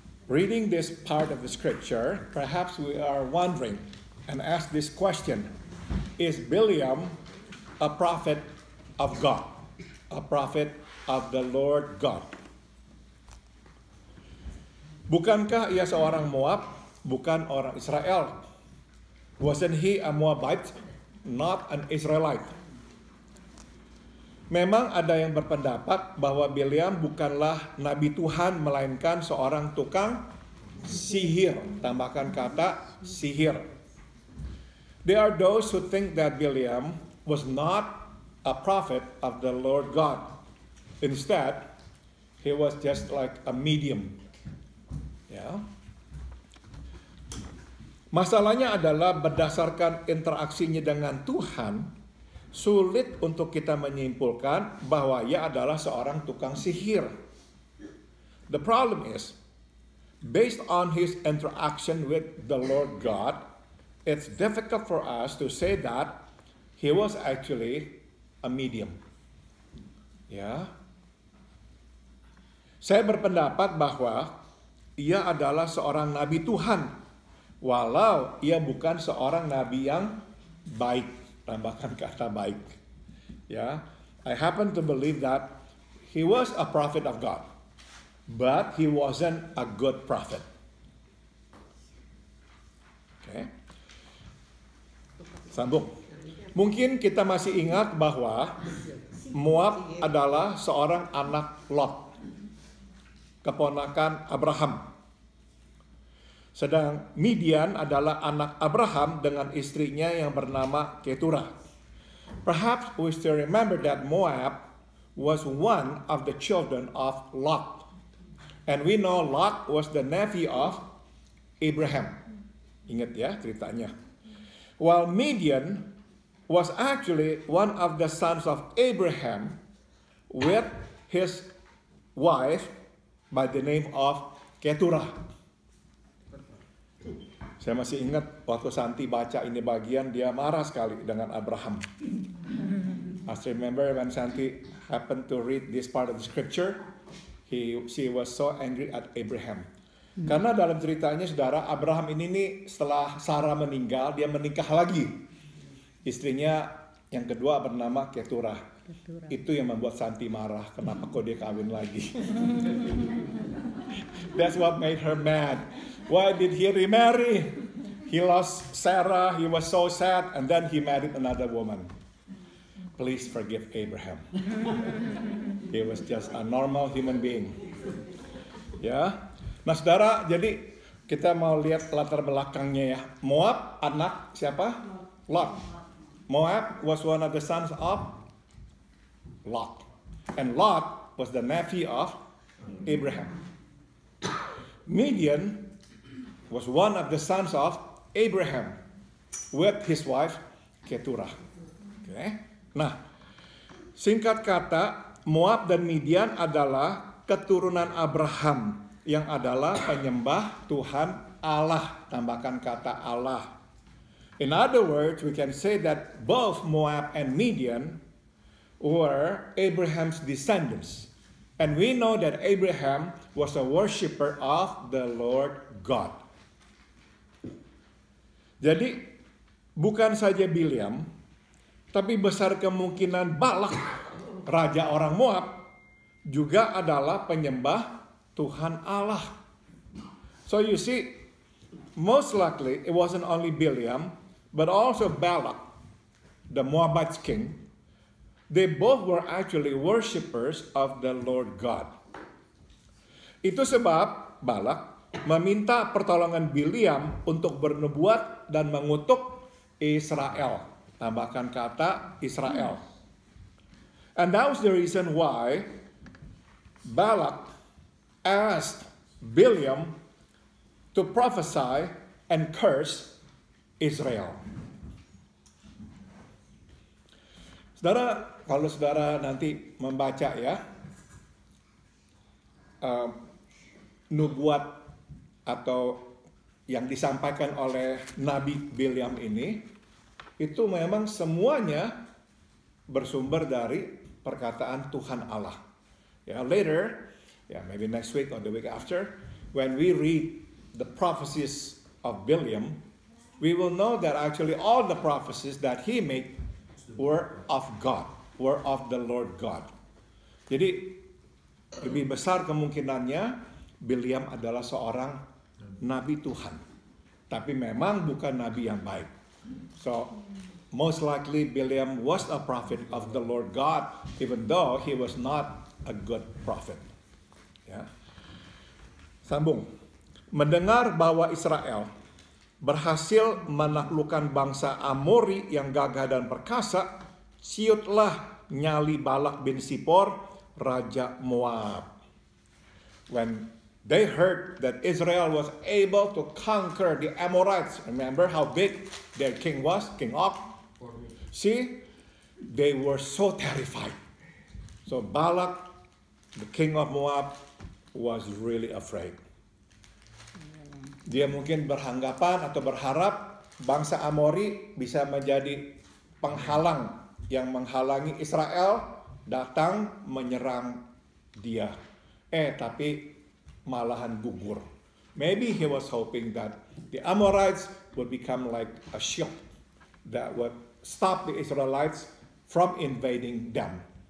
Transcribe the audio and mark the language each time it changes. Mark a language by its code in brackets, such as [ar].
[en] Reading this part of the scripture, perhaps we are wondering and ask this question, is Bileam a prophet of God, a prophet of the Lord God? [id] Bukankah ia seorang Moab, bukan orang Israel? [en] Wasn't he a Moabite, not an Israelite? [id] Memang ada yang berpendapat bahwa Bileam bukanlah nabi Tuhan, melainkan seorang tukang sihir. Tambahkan kata sihir. [en] There are those who think that Bileam was not a prophet of the Lord God. Instead, he was just like a medium. [id] Ya. Masalahnya adalah berdasarkan interaksinya dengan Tuhan, sulit untuk kita menyimpulkan bahwa ia adalah seorang tukang sihir. [en] The problem is, based on his interaction with the Lord God, it's difficult for us to say that he was actually a medium. [id] Ya. Saya berpendapat bahwa ia adalah seorang nabi Tuhan, walau ia bukan seorang nabi yang baik. Tambahkan kata baik. [en] Ya, I happen to believe that he was a prophet of God, but he wasn't a good prophet. Okay. [id] Sambung. Mungkin kita masih ingat bahwa Moab adalah seorang anak Lot, keponakan Abraham. Sedang Midian adalah anak Abraham dengan istrinya yang bernama Keturah. [en] Perhaps we still remember that Moab was one of the children of Lot. And we know Lot was the nephew of Abraham. [id] Ingat ya ceritanya. [en] While Midian was actually one of the sons of Abraham with his wife by the name of Keturah. [id] Saya masih ingat waktu Santi baca ini bagian, dia marah sekali dengan Abraham. [en] I still remember when Santi happened to read this part of the scripture, she was so angry at Abraham. [id] Karena dalam ceritanya saudara, Abraham ini nih setelah Sarah meninggal, dia menikah lagi. Istrinya yang kedua bernama Keturah. Itu yang membuat Santi marah, kenapa kok dia kawin lagi. [en] That's what made her mad. Why did he remarry? He lost Sarah, he was so sad, and then he married another woman. Please forgive Abraham. He was just a normal human being. [id] Ya. Nah, saudara, jadi kita mau lihat latar belakangnya ya. Moab anak siapa? Lot. [en] Moab was one of the sons of Lot. And Lot was the nephew of Abraham. Midian was one of the sons of Abraham with his wife Keturah. Okay. [id] Nah, singkat kata, Moab dan Midian adalah keturunan Abraham yang adalah penyembah Tuhan Allah, tambahkan kata Allah. [en] In other words, we can say that both Moab and Midian were Abraham's descendants. And we know that Abraham was a worshiper of the Lord God. [id] Jadi, bukan saja Bileam, tapi besar kemungkinan Balak, raja orang Moab, juga adalah penyembah Tuhan Allah. [en] So you see, most likely it wasn't only Bileam, but also Balak, the Moabite king. They both were actually worshippers of the Lord God. [id] Itu sebab Balak meminta pertolongan Bileam untuk bernubuat dan mengutuk Israel. Tambahkan kata Israel. [en] And that was the reason why Balak asked Bileam to prophesy and curse Israel. [id] Saudara, kalau saudara nanti membaca ya nubuat atau yang disampaikan oleh Nabi Bileam ini, itu memang semuanya bersumber dari perkataan Tuhan Allah. [en] Ya, later, maybe next week or the week after, when we read the prophecies of Bileam, we will know that actually all the prophecies that he made were of God, were of the Lord God. [id] Jadi lebih besar kemungkinannya Bileam adalah seorang nabi Tuhan, tapi memang bukan nabi yang baik. [en] So most likely Bileam was a prophet of the Lord God, even though he was not a good prophet. [id] Ya. Sambung. Mendengar bahwa Israel berhasil menaklukkan bangsa Amori yang gagah dan perkasa, ciutlah nyali Balak bin Sipor, raja Moab. [en] When they heard that Israel was able to conquer the Amorites, remember how big their king was, King Og? See, they were so terrified. So Balak, the king of Moab, was really afraid. [id] Dia mungkin beranggapan atau berharap bangsa Amori bisa menjadi penghalang yang menghalangi Israel datang menyerang dia. Tapi malahan gugur. [en] Maybe he was hoping that the Amorites would become like a shield that would stop the Israelites from invading them.